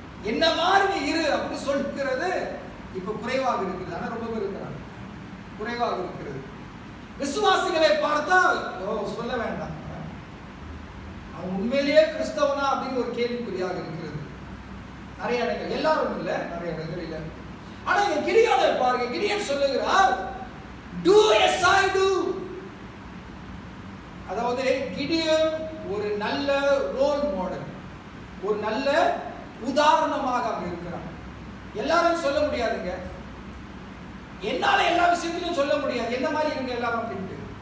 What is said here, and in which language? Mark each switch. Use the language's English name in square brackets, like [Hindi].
[Tamil] என்ன மாதிரி நீ இரு அப்படின்னு சொல்லுகிறது இப்ப குறைவாக இருக்கிறது. ஆனா ரொம்ப பேர் இருக்கிறாங்க, குறைவாக இருக்கிறது. விசுவாசிகளை பார்த்தா சொல்ல வேண்டாம், அவன் உண்மையிலேயே கிறிஸ்தவனா அப்படின்னு ஒரு கேள்விக்குறியாக இருக்கிறது. நிறைய இடங்கள், எல்லாரும் இல்லை, நிறைய இடங்கள் இல்லை. ஆனா இங்க கிடியோனை பாருங்க. கிடியோன் சொல்லுகிறார், [English] do as I do. [Tamil] அதாவது கிடியோன் ஒரு நல்ல ரோல் மாடல், ஒரு நல்ல உதாரணமாக அங்க இருக்கிறான். எல்லாரும் சொல்ல முடியாதுங்க, என்னால எல்லா விஷயத்திலும் சொல்ல முடியாது, என்ன மாதிரி இருங்க எல்லாரும் அப்படின்ட்டு.